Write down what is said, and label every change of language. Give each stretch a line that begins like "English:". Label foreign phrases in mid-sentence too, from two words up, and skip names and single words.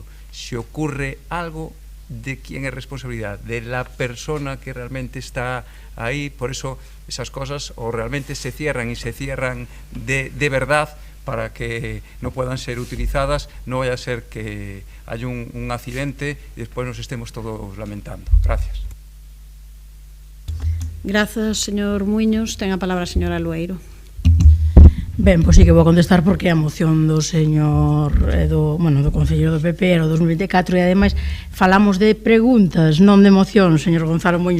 Spanish: Si ocurre algo, ¿de quién es responsabilidad? De la persona que realmente está ahí. Por eso esas cosas o realmente se cierran, y se cierran de verdad, para que no puedan ser utilizadas, no vaya a ser que haya un accidente y después nos estemos todos lamentando. Gracias.
Galician: Grazas, señor Muiños. Ten a palabra a señora Lueiro. Ben, pois sí que vou contestar, porque a moción do señor do concelleiro do PP era o 2024, e ademais falamos de preguntas, non de moción, señor Gonzalo Muiños.